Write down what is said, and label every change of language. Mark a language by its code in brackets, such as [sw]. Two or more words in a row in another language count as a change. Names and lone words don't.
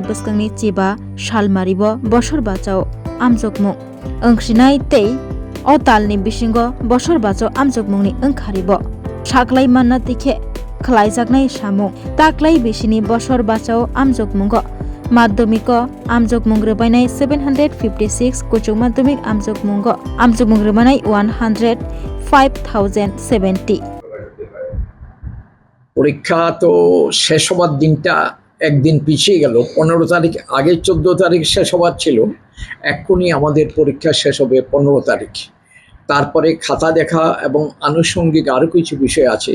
[trp] बस्कंनि चिबा सालमारिबो बसर बाजाव आमजोगमुं ओंसिनाय तै अ तालनि बिसिंगो बसर बाजाव आमजोगमुंनि ओंखारिबो साख्लाय मानना तिखे खलायजाकनाय सामुं ताक्लाय बिसिनि बसर बाजाव आमजोगमुंगो माध्यमिक आमजोगमुं रोबायनाय 756 कुचुं माध्यमिक आमजोगमुं रोबायनाय 105,070 [bn] পরীক্ষা তো শেষ হবার দিনটা একদিন পিছিয়ে গেল। 15 তারিখ আগে 14 তারিখ শেষ হবার ছিল, এক্ষুনি আমাদের পরীক্ষা শেষ হবে 15 তারিখ। তারপরে খাতা দেখা এবং আনুষঙ্গিক আরও কিছু বিষয় আছে।